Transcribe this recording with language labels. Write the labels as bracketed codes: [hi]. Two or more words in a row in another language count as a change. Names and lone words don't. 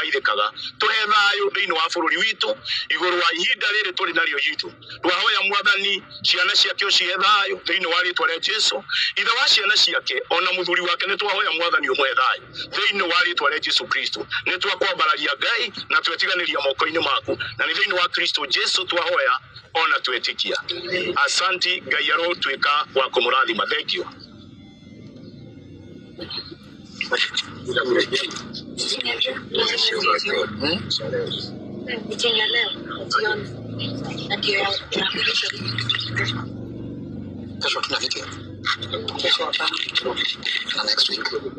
[ki] uthaithikaga tuhe thayu thiini wa bururi witu iguru wa ihinda riri turi nario yitu twahoya mwathani ciana ciake cihe thayu thiini wa ritwa ria Jesu ithe wa ciana ciake ona muthuri wake ni twahoya mwathani umwe thayu thiini wa ritwa ria Jesu Kristo ni twakwambararia Ngai na twetiganiria moko-ini maku na ni thiini wa Kristo Jesu twahoya ona twetikia asanti Ngai arotwika wa kumurathima [en] thank you [sw] Kesho tuna video. Kesho hapa na [en] next week.